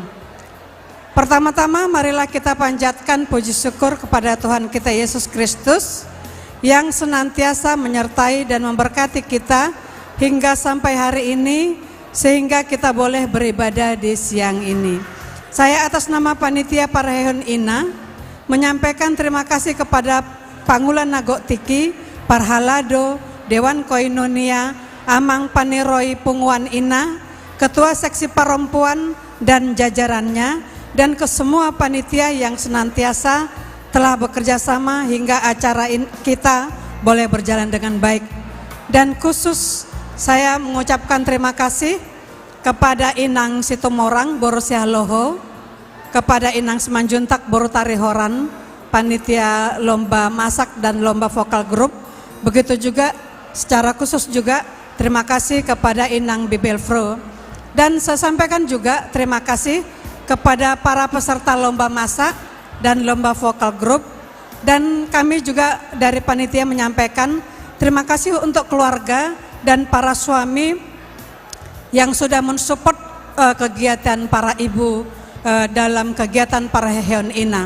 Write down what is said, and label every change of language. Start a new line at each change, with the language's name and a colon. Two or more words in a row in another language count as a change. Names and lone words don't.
Indonesian: Pertama-tama marilah kita panjatkan puji syukur kepada Tuhan kita Yesus Kristus yang senantiasa menyertai dan memberkati kita hingga sampai hari ini, sehingga kita boleh beribadah di siang ini. Saya atas nama Panitia Pareheon Ina menyampaikan terima kasih kepada Pangulan Nagok Tiki, Parhalado, Dewan Koinonia, Amang Paniroi Punguan Ina, Ketua Seksi Perempuan dan jajarannya, dan ke semua panitia yang senantiasa telah bekerja sama hingga acara kita boleh berjalan dengan baik. Dan khusus saya mengucapkan terima kasih kepada Inang Situmorang Borosiah Loho, kepada Inang Semanjuntak Borutari Horan, panitia lomba masak dan lomba vokal grup. Begitu juga secara khusus juga terima kasih kepada Inang Bibelfro. Dan saya sampaikan juga terima kasih kepada para peserta lomba masak dan lomba vokal grup. Dan kami juga dari panitia menyampaikan terima kasih untuk keluarga dan para suami yang sudah mensupport kegiatan para ibu dalam kegiatan Pareheon Ina.